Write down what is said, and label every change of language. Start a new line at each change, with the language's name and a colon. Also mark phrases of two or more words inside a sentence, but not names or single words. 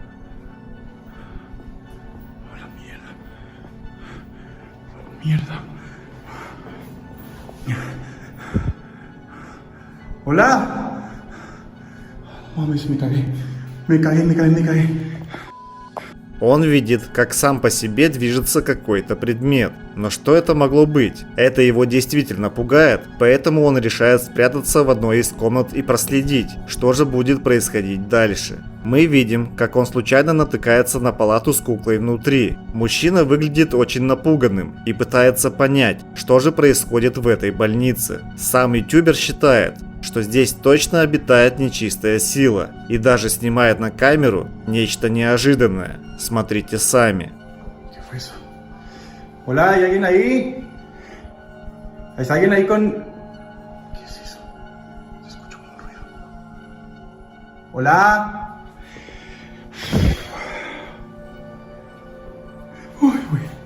Spanish: ¡Oh, la mierda! ¡Oh, mierda! ¡Hola! Mames, me cagué. Me cagué.
Russian: Он видит, как сам по себе движется какой-то предмет. Но что это могло быть? Это его действительно пугает, поэтому он решает спрятаться в одной из комнат и проследить, что же будет происходить дальше. Мы видим, как он случайно натыкается на палату с куклой внутри. Мужчина выглядит очень напуганным и пытается понять, что же происходит в этой больнице. Сам ютубер считает, что здесь точно обитает нечистая сила, и даже снимает на камеру нечто неожиданное. Смотрите сами.
Spanish: Hola, ¿hay alguien ahí? ¿Está alguien ahí con...? ¿Qué es eso? Se escucha como un ruido. Hola. Uy, güey.